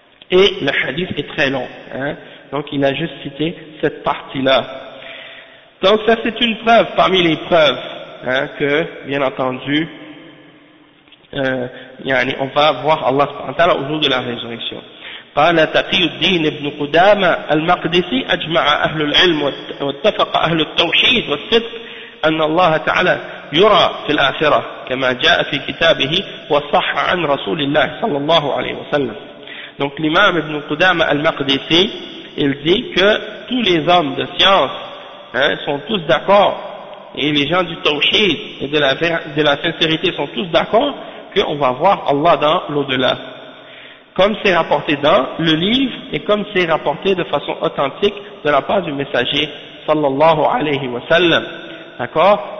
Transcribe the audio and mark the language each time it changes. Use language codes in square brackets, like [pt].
[fr] Et le hadith est très long. Hein? Donc il a juste cité cette partie-là. Donc ça c'est une preuve parmi les preuves, hein, que, bien entendu, on va voir Allah subhanahu wa ta'ala au jour de la résurrection. [ar] قال تقي الدين ابن قدامة المقدسي أجمع أهل العلم واتفق أهل التوحيد والصدق أن الله تعالى يرى في الآخرة كما جاء في كتابه وصح عن رسول الله صلى الله عليه وسلم. [fr] Donc l'imam ibn Qudama al-Maqdisi, il dit que tous les hommes de science, hein, sont tous d'accord, et les gens du tawhid et de la sincérité sont tous d'accord qu'on va voir Allah dans l'au-delà. Comme c'est rapporté dans le livre et comme c'est rapporté de façon authentique de la part du messager sallallahu alayhi wa sallam. D'accord?